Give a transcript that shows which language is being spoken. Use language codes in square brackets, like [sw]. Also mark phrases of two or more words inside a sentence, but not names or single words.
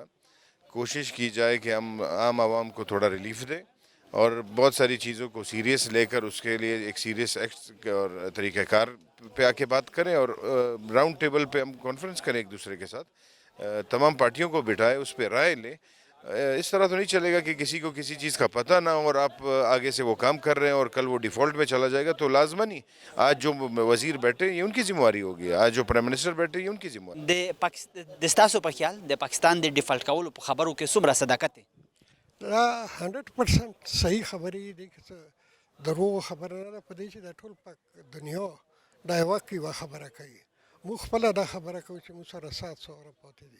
[ur] کوشش کی جائے کہ ہم عام عوام کو تھوڑا ریلیف دیں اور بہت ساری چیزوں کو سیریس لے کر اس کے لیے ایک [en] serious act [ur] اور طریقہ کار پہ آ کے بات کریں اور [en] round table [ur] پہ ہم کانفرنس کریں ایک دوسرے کے ساتھ. تمام پارٹیوں کو بٹھائیں، اس پہ رائے لیں. اس طرح تو نہیں چلے گا کہ کسی کو کسی چیز کا پتہ نہ ہو اور آپ آگے سے وہ کام کر رہے ہیں اور کل وہ ڈیفالٹ میں چلا جائے گا. تو لازماً آج جو وزیر بیٹھے یہ ان کی ذمہ داری ہوگی، آج جو [en] prime minister [ur] بیٹھے یہ ان کی ذمہ داری. [ps] د ستاسو په خیال د پاکستان د ډیفالټ کولو په خبرو کې څومره صداقت دی؟ دا 100% صحیح خبرې دي که څه دروغ خبره نه ده په دې چې دا ټول په دنیا دا یوه یوه خبره کوي. موږ خپله دا خبره کوو چې موږ سره 700 ورځې پاتې دي.